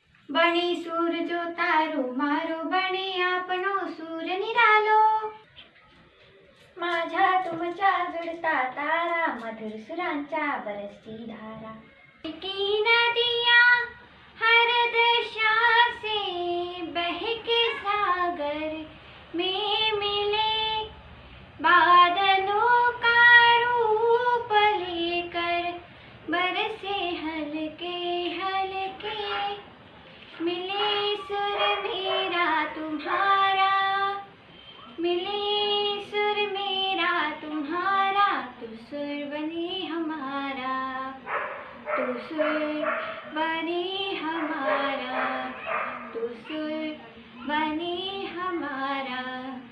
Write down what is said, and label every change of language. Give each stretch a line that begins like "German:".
Gujarati: बनी सूर जो तारो मारो, बने आपणो सूर निरालो.
Marathi: माझ्या तुमच्या जुळता तारा, मधुर सुरांच्या बरसती धारा.
Hindi: की नदिया हर दिशा से बहके सागर में मिले, बादलों का रूप लेकर बरसे हल्के हल्के. मिले सुर मेरा तुम्हारा, मिले सुर मेरा तुम्हारा, तू सुर बने हमारा, तू सुर बने हमारा, तू सुर बने हमारा.